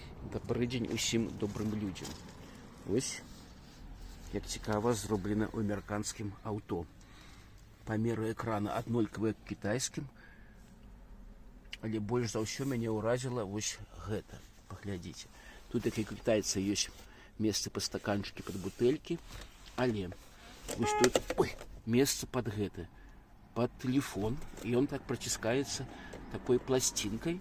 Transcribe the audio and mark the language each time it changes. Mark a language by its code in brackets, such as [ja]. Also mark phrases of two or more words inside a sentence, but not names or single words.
[uk] Добрий день усім добрим людям. Ось, як цікаво, зроблено американським авто. [be] Памеры экрана аднолькавыя к кітайскім, але больш за ўсё мяне ўразіла вось гэта. Паглядзіце. Тут, як і кітайца, ёсць месца пад стаканчыкі, пад бутэлькі, але вось тут месца пад гэта, пад тэлефон, і ён так проціскаецца такой пласцінкай.